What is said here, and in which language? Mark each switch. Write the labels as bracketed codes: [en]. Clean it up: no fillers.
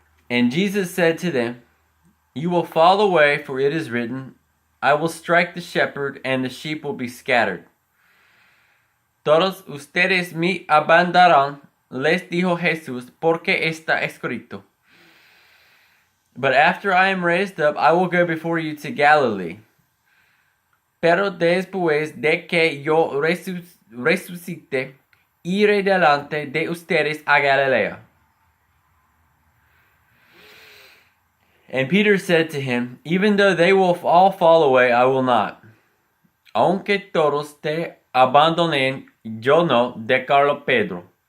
[en] And Jesus said to them, You will fall away, for it is written, I will strike the shepherd, and the sheep will be scattered. [es] Todos ustedes me abandonarán, les dijo Jesús, porque está escrito. [en] But after I am raised up, I will go before you to Galilee. [es] Pero después de que yo resucite, iré delante de ustedes a Galilea. [en] And Peter said to him, Even though they will all fall away, I will not. [es] Aunque todos te abandonen, yo no, declaró Pedro.